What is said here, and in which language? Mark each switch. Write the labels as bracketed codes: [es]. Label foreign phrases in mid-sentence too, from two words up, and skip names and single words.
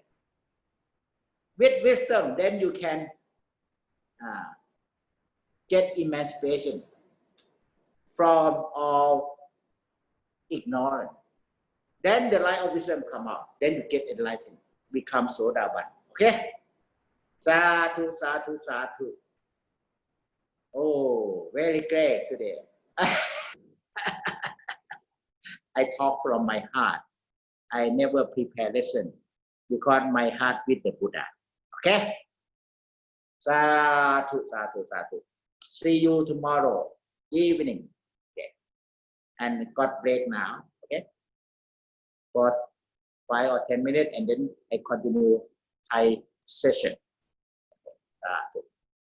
[en] With wisdom, then you can get emancipation. from all ignorance. Then the light of wisdom come out. Then you get enlightened, become Sodaban. Okay? [pi] Sadhu, sadhu, sadhu. [en] Oh, very great today. I talk from my heart. I never prepare lesson because my heart with the Buddha. Okay? [pi] Sadhu, sadhu, sadhu. [en] See you tomorrow evening. Okay? And God break now. Okay? For 5 or 10 minutes and then I continue Thai session. Sadhu.